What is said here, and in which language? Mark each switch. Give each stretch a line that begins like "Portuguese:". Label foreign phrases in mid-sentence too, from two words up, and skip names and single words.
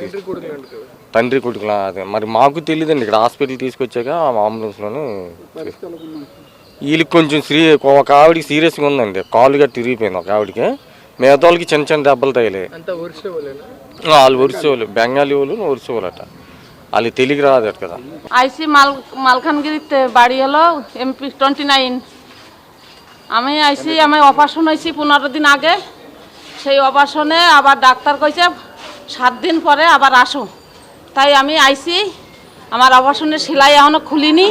Telugu: తండ్రి కొడుకులా అదే మరి మాకు తెలియదండి. ఇక్కడ హాస్పిటల్ తీసుకొచ్చాక అంబులెన్స్లోనే వీళ్ళకి కొంచెం ఒక ఆవిడికి సీరియస్గా ఉందండి, కాలు గట్టి తిరిగిపోయింది ఒక ఆవిడికి. మిగతా వాళ్ళకి చిన్న దెబ్బలు తగిలాయి. వాళ్ళు ఒరిస్సా వాళ్ళు, బెంగాలీ వాళ్ళు ఒరిస్సా వాళ్ళట. వాళ్ళు తెలుగు రాదట కదా.
Bangla: আইসি মালখানগিরিতে বাড়ি হলো MP 29। আমি আইসি, আমি অপারেশন হয়েছি 15 দিন আগে। সেই অপারেশনে আবার ডাক্তার কইছে 7 দিন পরে আবার আসো। তাই আমি আইসি, আমার অপারেশনের সেলাই এখনও খুলিনি।